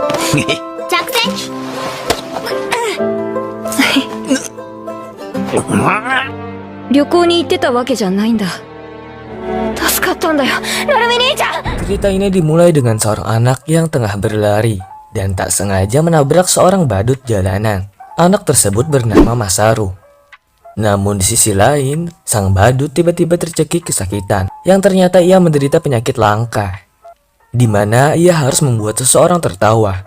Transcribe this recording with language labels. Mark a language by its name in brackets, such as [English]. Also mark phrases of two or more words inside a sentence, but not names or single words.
[Japanese] 着戦。旅行に行ってたわけじゃないんだ。助かったんだよ、なるみ兄ちゃん。 [Indonesian] Cerita ini dimulai dengan seorang anak yang tengah berlari dan tak sengaja menabrak seorang badut jalanan. Anak tersebut bernama Masaru. Namun di sisi lain, sang badut tiba-tiba tercekik kesakitan yang ternyata ia menderita penyakit langka, di mana ia harus membuat seseorang tertawa.